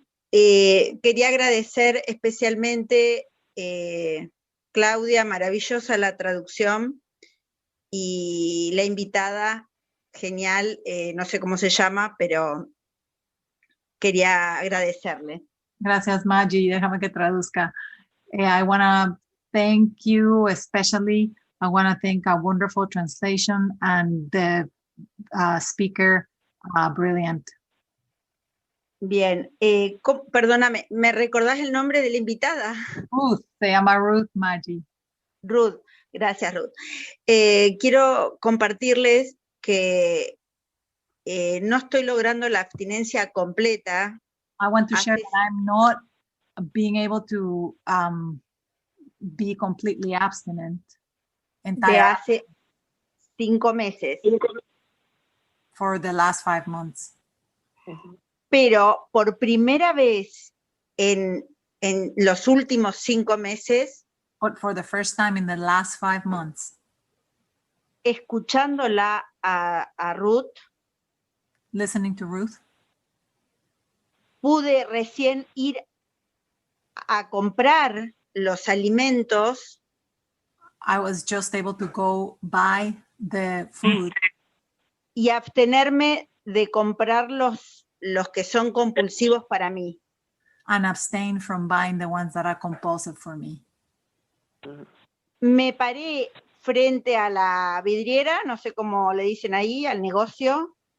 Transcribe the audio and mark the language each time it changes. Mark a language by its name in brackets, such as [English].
[Spanish] Quería agradecer especialmente, Claudia, maravillosa la traducción, y la invitada, genial, no sé cómo se llama, pero quería agradecerle. Gracias, Maggie. Déjame que traduzca. [English] I want to thank you especially. I want to thank a wonderful translation and the speaker, brilliant. [Spanish] Bien, perdóname, ¿me recordás el nombre de la invitada? Ruth, se llama Ruth, Maggie. Ruth, gracias, Ruth. Quiero compartirles que no estoy logrando la abstinencia completa. [English] I want to share that I'm not being able to be completely abstinent [Spanish] De hace 5 meses. [English] for the last 5 months. [Spanish] Pero por primera vez en los últimos 5 meses, [English] But for the first time in the last 5 months, [Spanish] escuchándola a Ruth, [English] listening to Ruth, [Spanish] pude recién ir a comprar los alimentos [English] I was just able to go buy the food [Spanish] y abstenerme de comprar los que son compulsivos para mí. [English] and abstain from buying the ones that are compulsive for me. [Spanish] Me paré frente a la vidriera, no sé cómo le dicen ahí, al negocio,